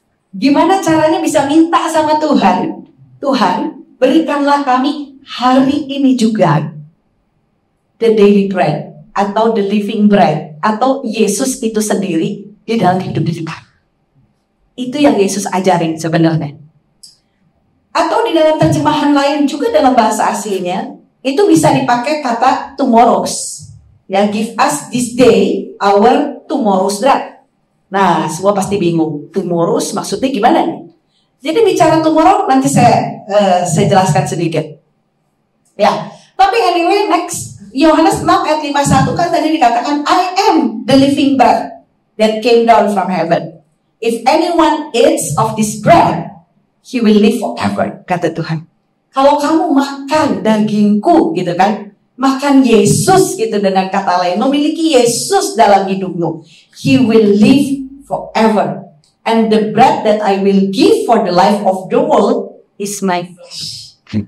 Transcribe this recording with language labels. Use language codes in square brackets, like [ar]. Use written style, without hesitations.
[id] Gimana caranya bisa minta sama Tuhan, Tuhan berikanlah kami hari ini juga [en] the daily bread [id] atau [en] the living bread [id] atau Yesus itu sendiri di dalam hidup kita. Itu yang Yesus ajarin sebenarnya. Atau di dalam terjemahan lain juga dalam bahasa aslinya itu bisa dipakai kata tomorrows. [en] Ya, give us this day our tomorrow's bread. [id] Nah, semua pasti bingung. Tomorrow's maksudnya gimana nih? Jadi bicara tomorrow nanti saya jelaskan sedikit. Ya, tapi anyway next Yohanes 6 ayat 51 kan tadi dikatakan [en] I am the living bread that came down from heaven. If anyone eats of this bread, he will live forever, [id] kata Tuhan. Kalau kamu makan dagingku, gitu kan, makan Yesus, gitu dengan kata lain, memiliki Yesus dalam hidupmu, [en] he will live forever. And the bread that I will give for the life of the world is my flesh.